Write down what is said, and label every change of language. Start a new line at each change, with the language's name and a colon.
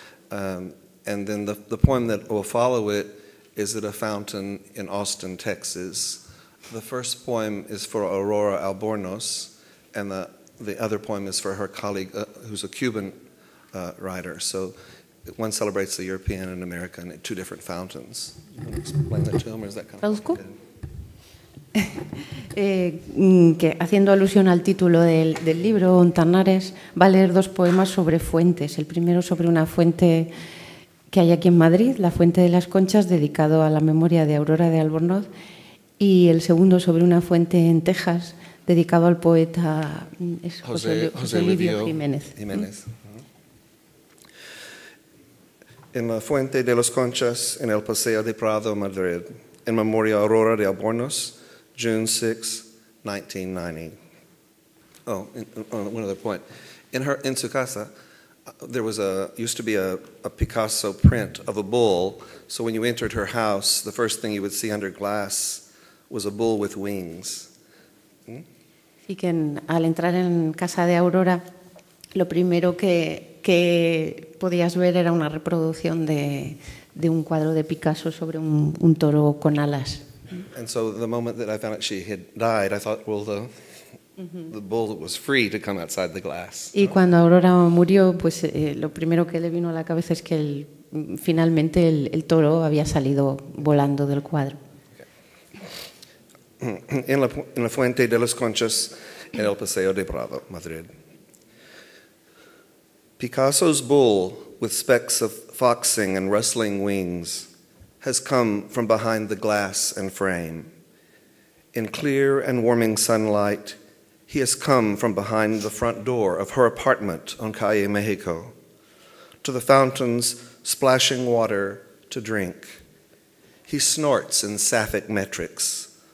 English: And then the poem that will follow it is at a fountain in Austin, Texas. The first poem is for Aurora Albornoz, and the other poem is for her colleague, who's a Cuban writer. So one celebrates the European and American at two different fountains. You want to explain that to him, or is that kind of...
Spanish: ¿Traduzco? Que, haciendo alusión al título del libro, Ontenares va a leer dos poemas sobre fuentes. El primero sobre una fuente que hay aquí en Madrid, la Fuente de las Conchas, dedicado a la memoria de Aurora de Albornoz, y el segundo sobre una fuente en Texas, dedicado al poeta José Livio Jiménez. En la Fuente de las Conchas, en el Paseo de Prado, Madrid, en memoria a Aurora de Albornoz,
English: June 6, 1990. Oh, one other point. In
Spanish: su casa,
English: there was used to be a Picasso print of a bull. So when you entered her house, the first thing you would see under glass was a bull with wings.
Spanish: Y que al entrar en casa de Aurora, lo primero que podías ver era una reproducción de un cuadro de Picasso sobre un toro con alas.
English: And so the moment that I found out she had died, I thought, well, the bull was free to come outside the glass.
Spanish: Y cuando Aurora murió, pues lo primero que le vino a la cabeza es que finalmente el toro había salido volando del cuadro. En la Fuente de las Conchas, en el Paseo de Prado, Madrid.
English: Picasso's bull, with specks of foxing and rustling wings, has come from behind the glass and frame. In clear and warming sunlight, he has come from behind the front door of her apartment on Calle Mexico, to the fountain's splashing water to drink. He snorts in sapphic metrics,